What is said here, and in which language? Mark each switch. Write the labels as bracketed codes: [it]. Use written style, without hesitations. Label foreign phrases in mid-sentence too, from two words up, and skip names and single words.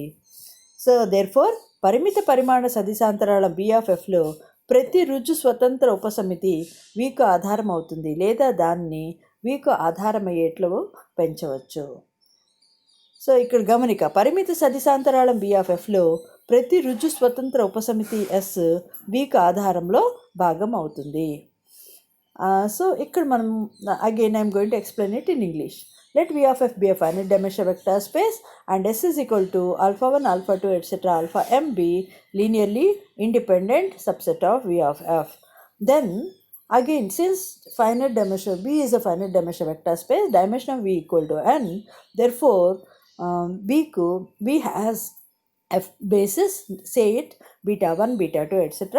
[en] so therefore [te] పరిమిత పరిమాణ సదిశాంతరాళం B ఆఫ్ Fలో ప్రతి రుజు స్వతంత్ర ఉపసమితి Vకు ఆధారం అవుతుంది లేదా దాన్ని Vకు ఆధారమయ్యేట్లు పెంచవచ్చు. సో ఇక్కడ గమనిక, పరిమిత సదిశాంతరాళం B ఆఫ్ Fలో ప్రతి రుజు స్వతంత్ర ఉపసమితి S Vకు ఆధారంలో భాగం అవుతుంది. [en] సో [te] ఇక్కడ మనం [en] again I'm going to explain it in English. Let V of F be a finite dimensional vector space and S is equal to α1 α2 etc. αm be linearly independent subset of V of F. Then Again, since finite dimension B is a finite dimension vector space, dimension of V equal to n. Therefore, B has a basis, say it beta 1, beta 2, etc.